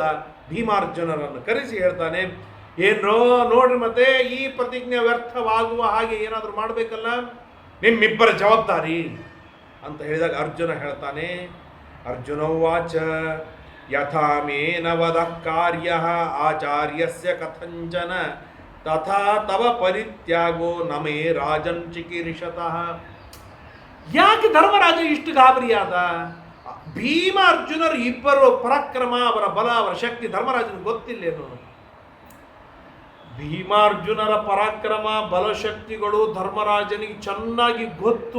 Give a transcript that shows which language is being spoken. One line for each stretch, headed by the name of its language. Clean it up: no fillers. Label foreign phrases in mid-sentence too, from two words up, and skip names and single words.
Kannada: ಭೀಮಾರ್ಜುನರನ್ನು ಕರೆಸಿ ಹೇಳ್ತಾನೆ, ಏನೋ ನೋಡ್ರಿ, ಮತ್ತೆ ಈ ಪ್ರತಿಜ್ಞೆ ವ್ಯರ್ಥವಾಗುವ ಹಾಗೆ ಏನಾದರೂ ಮಾಡಬೇಕಲ್ಲ, ನಿಮ್ಮಿಬ್ಬರ ಜವಾಬ್ದಾರಿ ಅಂತ ಹೇಳಿದಾಗ ಅರ್ಜುನ ಹೇಳ್ತಾನೆ,
Sanskrit: ಅರ್ಜುನೋವಾಚ ಯಥಾ ಮೇನ ವದ ಕಾರ್ಯ ಆಚಾರ್ಯಸ್ಯ ಕಥಂಚನ ತಥಾ ತವ ಪರಿತ್ಯಾಗೋ ನಮೇ ರಾಜನ್ ಚಿಕೀರ್ಷತಃ.
Kannada: ಯಾಕೆ ಧರ್ಮರಾಜ ಇಷ್ಟು ಗಾಬರಿಯಾದ? ಭೀಮ ಅರ್ಜುನರು ಇಬ್ಬರು ಪರಾಕ್ರಮ, ಅವರ ಬಲ, ಅವರ ಶಕ್ತಿ ಧರ್ಮರಾಜನಿಗೆ ಗೊತ್ತಿಲ್ಲೇನು? ಭೀಮಾರ್ಜುನರ ಪರಾಕ್ರಮ ಬಲಶಕ್ತಿಗಳು ಧರ್ಮರಾಜನಿಗೆ ಚೆನ್ನಾಗಿ ಗೊತ್ತು.